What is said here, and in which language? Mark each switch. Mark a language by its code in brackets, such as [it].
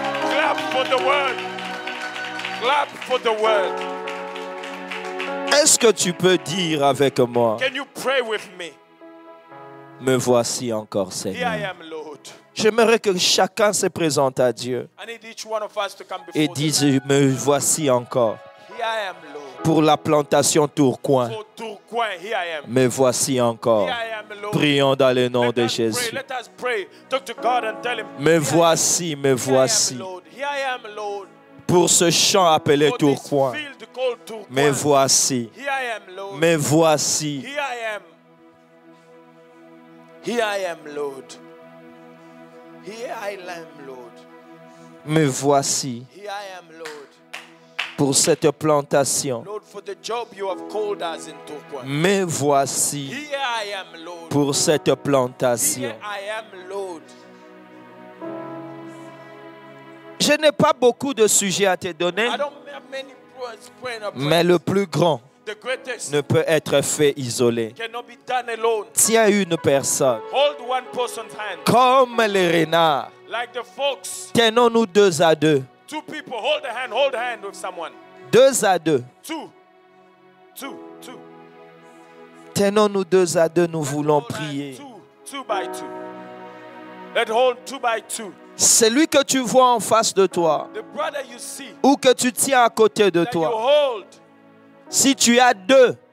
[en] Clap for the word. Clap for the word. [fr] Est-ce que tu peux dire avec moi, [en] Can you pray with me? [fr] Me voici encore, [en] Here I [fr] Seigneur. [en] am, Lord. [fr] J'aimerais que chacun se présente à Dieu [en] I need each one of us to come [fr] et [en] before [fr] dise, [en] them. [fr] me voici encore. [en] Here I am, Lord. [fr] Pour la plantation Tourcoing, [en] For Tourcoing, here I am. [fr] me voici encore. [en] Here I am, Lord. [fr] Prions dans le nom [en] Let [fr] de [en] us pray. [fr] Jésus. [en] Let us pray. Talk to God and tell him. [fr] Me [en] Here [fr] voici, me [en] I am, [fr] voici. [en] Lord. Here I am, Lord. [fr] Pour ce champ appelé [en] For this [fr] Tourcoing, [en] field called Tourcoing. [fr] me voici, [en] Here I am, Lord. [fr] me voici. [en] Here I am. Here I am, Lord. Here I am, Lord. [fr] Me voici [en] Here I am, Lord. [fr] pour cette plantation. [en] Lord, for the job you have called us in Tourcoing. [fr] Me voici [en] Here I am, Lord. [fr] pour cette plantation. [en] Here I am, Lord. [fr] Je n'ai pas beaucoup de sujets à te donner, [en] I don't have many praying or [fr] mais le plus grand [en] The greatest [fr] ne peut être fait isolé. [en] cannot be done alone. [fr] Tiens une personne. [en] Hold one person's hand. [fr] Comme les renards, [en] Like the fox. [fr] tenons-nous 2 à 2. [en] Two people, hold a hand with someone. [fr] 2 à 2. [en] Two. [fr] Tenons-nous 2 à 2, nous voulons [en] Hold hand, [fr] prier. [en] two by two. Let hold 2 by 2. [fr] Celui que tu vois en face de toi, [en] The brother you see, [fr] ou que tu tiens à côté de [en] that you [fr] toi, [en] hold. [fr] si tu as 2,